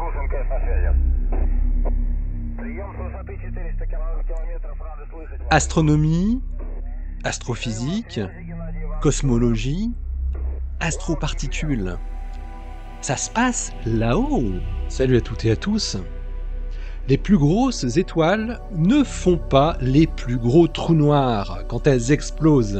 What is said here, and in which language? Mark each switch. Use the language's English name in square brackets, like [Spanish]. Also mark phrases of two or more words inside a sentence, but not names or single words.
[Russian] ОК, на связи. Прием с высоты 400 километров, рады слышать вас. [French] Astronomie, astrophysique, cosmologie, astroparticules. Ça se passe là-haut. Salut à toutes et à tous. Les plus grosses étoiles ne font pas les plus gros trous noirs quand elles explosent.